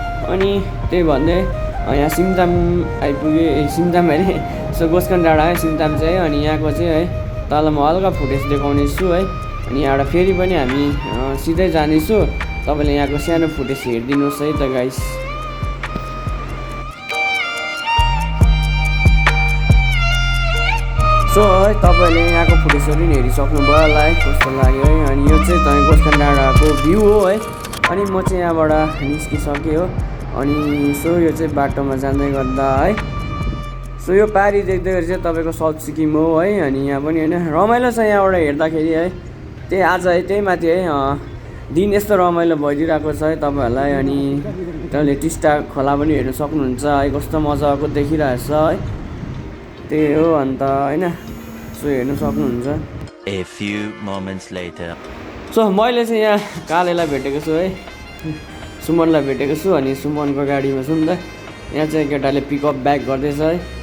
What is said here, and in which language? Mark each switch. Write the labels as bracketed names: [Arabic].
[Nepali] अनि त्यही भन्दै यहाँ सिङताम आइपुगेँ, सिङताम अरे सो गोस्कन डाँडा है सिङताम चाहिँ है। अनि यहाँको चाहिँ है तल म हल्का फुटेज देखाउने छु है। अनि यहाँबाट फेरि पनि हामी सिधै जानेछु, तपाईँले यहाँको सानो फुटेज हेरिदिनुहोस् है त गाइस। सो है तपाईले यहाँको फुटेजहरू पनि हेरिसक्नुभयो होला है, कस्तो लाग्यो है। अनि यो चाहिँ तपाईँ गोस्कन डाँडाको भ्यू हो है। अनि म चाहिँ यहाँबाट निस्किसकेँ हो। अनि सो यो चाहिँ बाटोमा जाँदै गर्दा है सो यो पारी देख्दाखेरि चाहिँ तपाईँको साउथ सिक्किम हो है। अनि यहाँ पनि होइन रमाइलो छ यहाँबाट हेर्दाखेरि है। त्यही आज है त्यही माथि है दिन यस्तो रमाइलो भइदिरहेको छ है तपाईँहरूलाई। अनि तपाईँले टिस्टा खोला पनि हेर्नु सक्नुहुन्छ है, कस्तो मजाको देखिरहेको छ है। त्यही हो अन्त होइन, सो हेर्नु सक्नुहुन्छ। [English] A few moments later. [Nepali] So मैले चाहिँ यहाँ कालेलाई भेटेको छु है, सुमनलाई भेटेको छु। अनि सुमनको गाडीमा छु नि त। यहाँ चाहिँ केटाले पिकअप ब्याक गर्दैछ है।